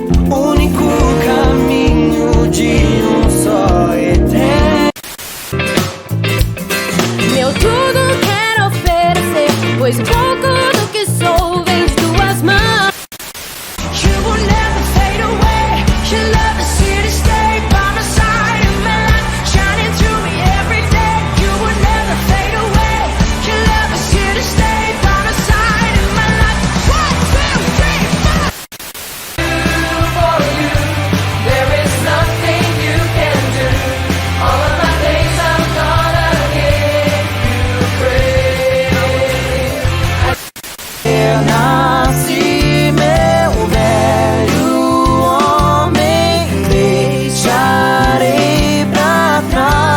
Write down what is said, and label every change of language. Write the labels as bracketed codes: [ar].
[pt] Único caminho de um só eterno. Meu tudo quero oferecer, pois o pouco do que sou vem de tuas mãos. [en] You will never fade away. Your love is here to stay by my side in my life, shining through me every day. You will never fade away. Your love is here to stay by my side in my life. 1, 2, 3, 4. For you, there is nothing you can do. All of my days I'm gonna give you praise. [pt] Nasci meu velho homem, deixarei pra trás.